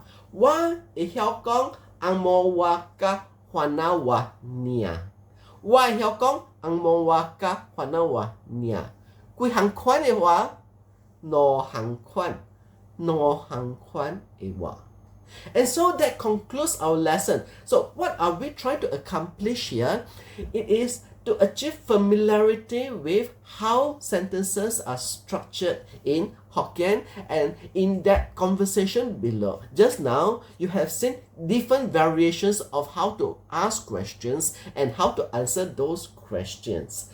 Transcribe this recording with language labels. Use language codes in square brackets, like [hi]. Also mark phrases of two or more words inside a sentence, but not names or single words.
[nan] 我會曉講紅毛話甲華南話爾。我會曉講紅毛話甲華南話爾。幾項款的話？兩項款的話。 [en] And so that concludes our lesson. So what are we trying to accomplish here? It is to achieve familiarity with how sentences are structured in Hokkien and in that conversation below. Just now, you have seen different variations of how to ask questions and how to answer those questions.